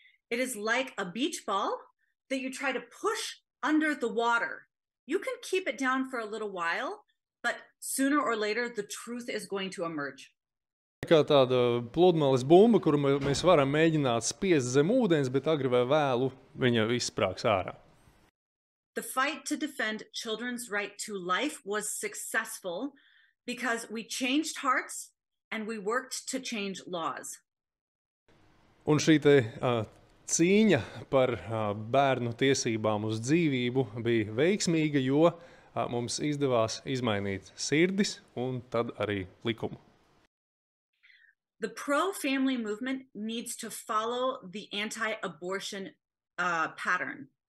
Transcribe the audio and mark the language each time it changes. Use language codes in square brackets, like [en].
[en] It is like a beach ball that you try to push under the water. You can keep it down for a little while, but sooner or later the truth is going to emerge. [lv] Kā tāda pludmales bumba, kuru mēs varam mēģināt spiest zem ūdens, bet agri vai vēlu viņa izsprāgs ārā. [en] The fight to defend children's right to life was successful because we changed hearts and we worked to change laws. [lv] Un šī cīņa par bērnu tiesībām uz dzīvību bija veiksmīga, jo mums izdevās izmainīt sirdis un tad arī likumu. [en] The pro-family movement needs to follow the anti-abortion pattern.